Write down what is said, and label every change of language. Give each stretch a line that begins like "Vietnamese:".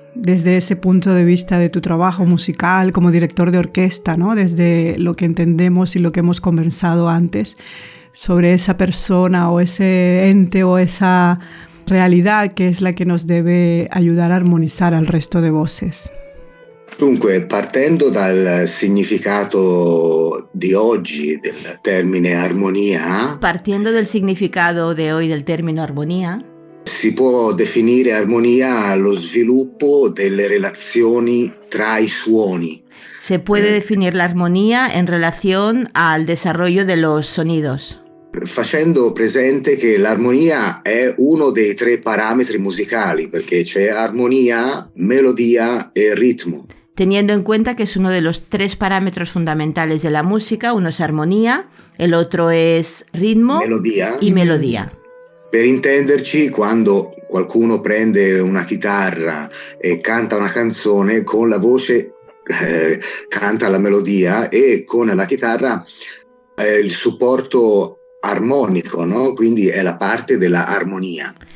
Spanish: Desde ese punto de vista de tu trabajo musical como director de orquesta, ¿no? Desde lo que entendemos y lo que hemos conversado antes sobre esa persona o ese ente o esa realidad que es la que nos debe ayudar a armonizar al resto de voces.
Italian: Dunque, partendo dal significato di oggi del termine armonia,
Spanish: Partiendo del significado de hoy del término armonía,
Italian: si può definire armonia lo sviluppo delle relazioni tra i suoni.
Spanish: se puede definir la armonía en relación al desarrollo de los sonidos,
Italian: Facendo presente che l'armonia è uno dei 3 parametri musicali, perché c'è armonia, melodia e ritmo.
Spanish: teniendo en cuenta que es uno de los 3 parámetros fundamentales de la música. Uno es armonía, el otro es ritmo y melodía.
Italian: Per intenderci, quando qualcuno prende una chitarra e canta una canzone, con la voce canta la melodia e con la chitarra il supporto armonico, no? Quindi è la parte della armonia.